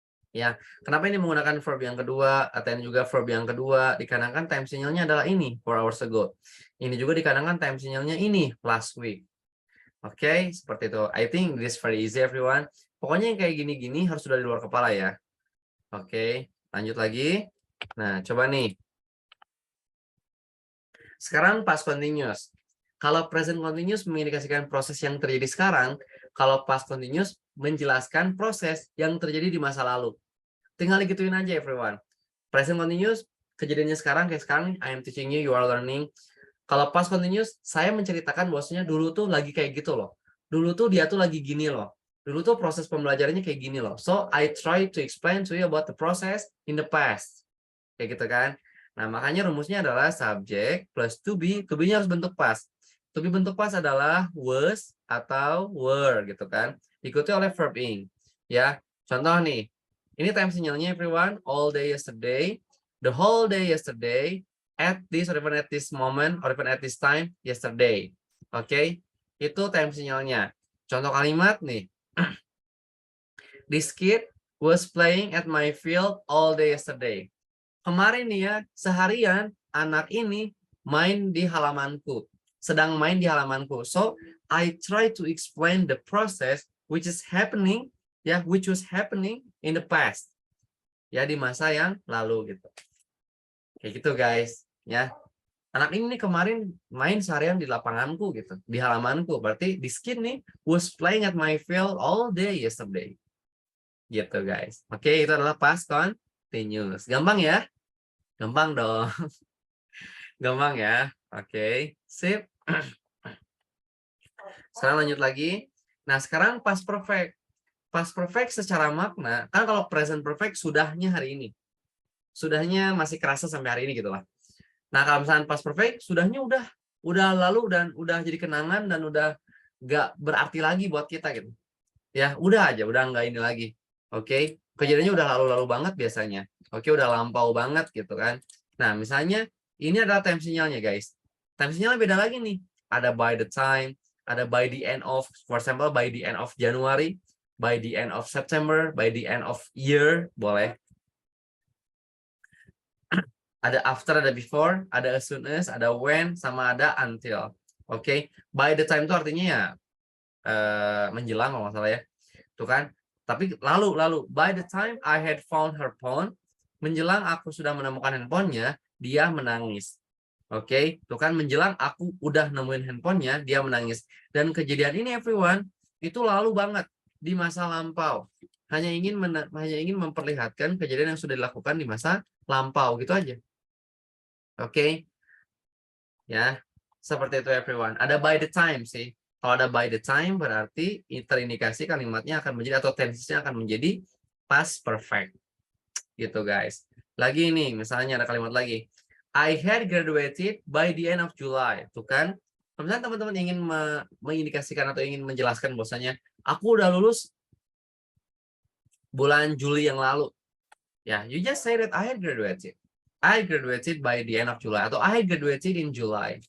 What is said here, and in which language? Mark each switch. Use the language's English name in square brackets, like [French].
[Indonesian] Ya, kenapa ini menggunakan verb yang kedua, attend juga verb yang kedua, dikarenakan time sinyalnya adalah ini, 4 hours ago. Ini juga dikarenakan time sinyalnya ini, last week. Oke, seperti itu. [English] I think this very easy everyone. [Indonesian] Pokoknya yang kayak gini-gini harus sudah di luar kepala ya. Oke, lanjut lagi. Nah, coba nih. Sekarang past continuous. Kalau present continuous mengindikasikan proses yang terjadi sekarang, kalau past continuous menjelaskan proses yang terjadi di masa lalu. Tinggal gituin aja everyone. Present continuous, kejadiannya sekarang, kayak sekarang, [English] I am teaching you, you are learning. [Indonesian] Kalau past continuous, saya menceritakan bahwasanya dulu tuh lagi kayak gitu loh. Dulu tuh dia tuh lagi gini loh. Dulu tuh proses pembelajarannya kayak gini loh. [English] So, I try to explain to you about the process in the past. [Indonesian] Kayak gitu kan. Nah, makanya rumusnya adalah subject plus to be. To be-nya harus bentuk past. To be bentuk past adalah was atau were gitu kan. Diikuti oleh verb ing. Ya, contoh nih. Ini time sinyalnya everyone. [English] All day yesterday. The whole day yesterday. At this or even at this moment or even at this time yesterday. Oke. [Indonesian] Itu time sinyalnya. Contoh kalimat nih. [English] This kid was playing at my field all day yesterday. [Indonesian] Kemarin nih ya, seharian anak ini main di halamanku. Sedang main di halamanku. [English] So, I try to explain the process which is happening, ya, which was happening in the past. [Indonesian] Ya, di masa yang lalu gitu. Kayak gitu, guys, ya. Anak ini nih kemarin main seharian di lapanganku gitu, di halamanku. Berarti [English] this kid [Indonesian] nih [English] was playing at my field all day yesterday. [Indonesian] Gitu, guys. Oke, itu adalah past continuous. Gampang ya? Gampang dong. Gampang ya. Oke, sip. Sekarang lanjut lagi. Nah, sekarang past perfect. Past perfect secara makna, kan kalau present perfect sudahnya hari ini. Sudahnya masih kerasa sampai hari ini gitu lah. Nah, kalau misalnya past perfect, sudahnya udah lalu dan udah jadi kenangan dan udah nggak berarti lagi buat kita gitu. Ya, udah aja, udah nggak ini lagi. Oke, kejadiannya udah lalu-lalu banget biasanya. Oke, udah lampau banget gitu kan. Nah, misalnya ini adalah time sinyalnya, guys. Time sinyalnya beda lagi nih. Ada by the time, ada by the end of, for example, by the end of January, by the end of September, by the end of year, boleh. Ada after, ada before, ada as soon as, ada when, sama ada until. Oke, by the time itu artinya ya menjelang kalau nggak salah ya. tuh kan. Tapi lalu [English] by the time I had found her phone, [Indonesian] menjelang aku sudah menemukan handphonenya, dia menangis. Oke, tuh kan menjelang aku udah nemuin handphonenya, dia menangis. Dan kejadian ini everyone itu lalu banget di masa lampau. Hanya ingin memperlihatkan kejadian yang sudah dilakukan di masa lampau gitu aja. Oke. Ya, seperti itu everyone. Ada by the time sih. Kalau ada by the time berarti terindikasi kalimatnya akan menjadi atau tensesnya akan menjadi past perfect. Gitu guys. Lagi nih, misalnya ada kalimat lagi. [English] I had graduated by the end of July. [Indonesian] Tuh kan? Misalnya teman-teman ingin mengindikasikan atau ingin menjelaskan bahwasanya aku udah lulus bulan Juli yang lalu. [English] Ya, you just say that I had graduated. I graduated by the end of July [Indonesian] atau [English] I graduated in July.